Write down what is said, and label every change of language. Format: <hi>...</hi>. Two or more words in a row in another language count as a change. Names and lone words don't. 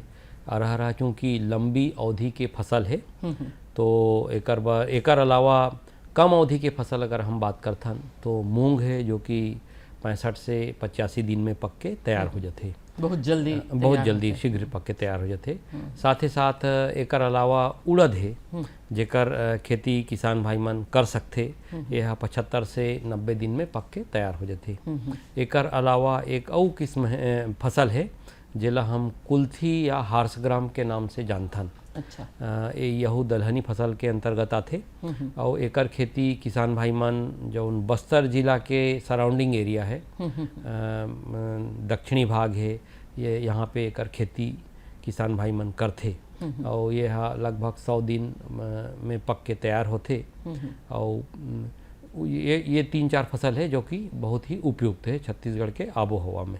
<hne>अरहर चूँकि लंबी अवधि के फसल है तो एकर अलावा कम अवधि के फसल अगर हम बात करथन तो मूंग है जो कि 65 से 85 दिन में पक के तैयार हो जाते, बहुत जल्दी शीघ्र पक के तैयार हो जाते। साथ ही साथ एकर अलावा उड़द है जेकर खेती किसान भाई मन कर सकते, यह 75 से 90 दिन में पक के तैयार हो जाते। एकर अलावा एक और किस्म फसल है जेला हम कुल्थी या हार्सग्राम के नाम से जानथन। अच्छा। यहू दलहनी फसल के अंतर्गत आथे और एकर खेती किसान भाई मन जो बस्तर जिला के</hne> <en>surrounding area</en> <hne>है, दक्षिणी भाग है, ये यहाँ पे एकर खेती किसान भाई मन करथे और ये लगभग 100 दिन में पक के तैयार होते। और ये 3-4 फसल है जो कि बहुत ही उपयुक्त है छत्तीसगढ़ के आबो हवा में।</hne>